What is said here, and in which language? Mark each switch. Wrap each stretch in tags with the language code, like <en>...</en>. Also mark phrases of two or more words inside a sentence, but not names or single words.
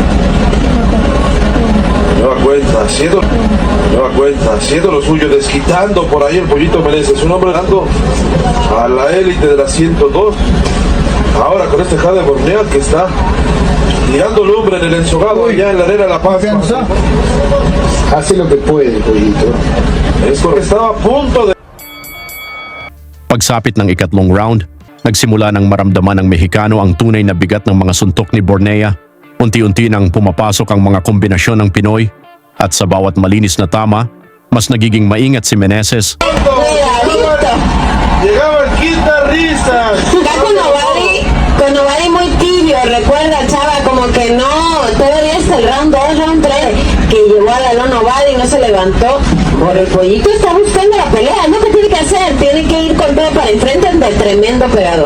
<es>Nueva cuenta, haciendo lo suyo, desquitando por ahí el pollito Meneses, un hombre dando a la élite de la 102. Ahora con este Jade Bornea que está tirando lumbre en el ensogado allá en la arena de La Paz. Hace lo que puede, pollito. Esto estaba a punto de...</es> <tl>Pagsapit ng ikatlong round, nagsimula ng maramdaman ng Mexicano ang tunay na bigat ng mga suntok ni Bornea. Unti-unti nang pumapasok ang mga kombinasyon ng Pinoy at sa bawat malinis na tama, mas nagiging maingat si Meneses</tl> <es>Llegaba el quinta risas. Acá con Nobali muy tibio, recuerda Chava, como que no, todavía es el round 2, round 3, que llevó a Dalón Nobali y no se levantó. Por el pollito está buscando la pelea, es lo que tiene que hacer, tiene que ir con todo para enfrente de tremendo pegador.</es>